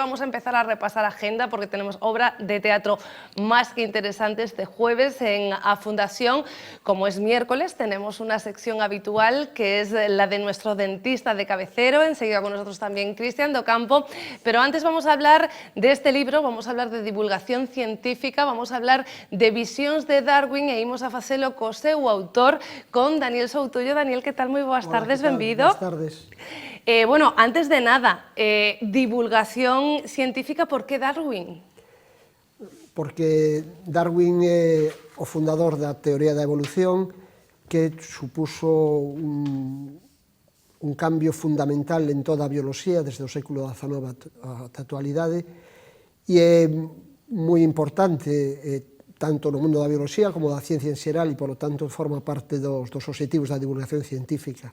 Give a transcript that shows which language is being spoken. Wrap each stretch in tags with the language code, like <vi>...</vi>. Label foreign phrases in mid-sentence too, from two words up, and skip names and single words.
<es>Vamos a empezar a repasar agenda porque tenemos obra de teatro más que interesante este jueves en A Fundación. Como es miércoles, tenemos una sección habitual que es la de nuestro dentista de cabecero, enseguida con nosotros también Cristian Docampo, pero antes vamos a hablar de este libro, vamos a hablar de divulgación científica, vamos a hablar de visións de Darwin</es> <gl>e imos a facelo co seu autor, con Daniel Soutullo. Daniel, que tal? Moi boas tardes, benvido. Boas tardes. Bueno, antes de nada, divulgación científica, por que Darwin? Porque Darwin é o fundador da teoría da evolución que supuso un cambio fundamental en toda a bioloxía desde o século XIX ata a actualidade e é moi importante tanto no mundo da bioloxía como da ciencia en xeral e, polo tanto, forma parte dos obxectivos da divulgación científica.</gl>